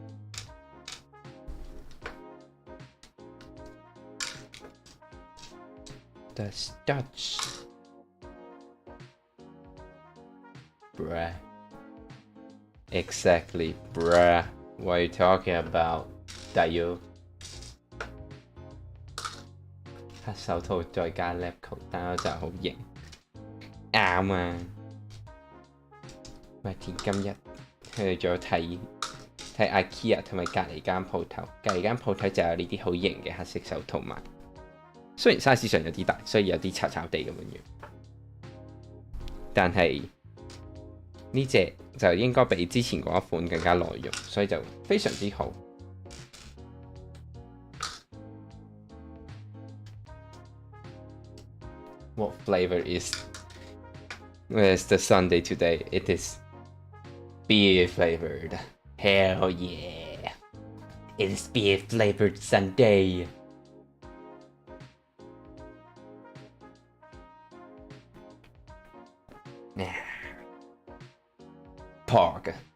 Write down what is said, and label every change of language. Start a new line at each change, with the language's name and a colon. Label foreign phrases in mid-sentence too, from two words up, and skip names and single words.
English: The starch. Bruh. Exactly, bruh. What are you talking about, Dayo?
Cantonese: 黑手套再加 lab coat 戴咗就好型，啱啊！麥田今日去咗睇 IKEA 同埋隔離間鋪頭，隔離間鋪頭就有呢啲好型嘅黑色手套賣。雖然 size 上有啲大，所以有啲巢巢地咁樣樣，但係呢隻就應該比之前嗰一款更加耐用，所以就非常之好。
English: What flavor is the Sundae today? It is beer flavored. Hell yeah! It is beer flavored Sundae. Pork.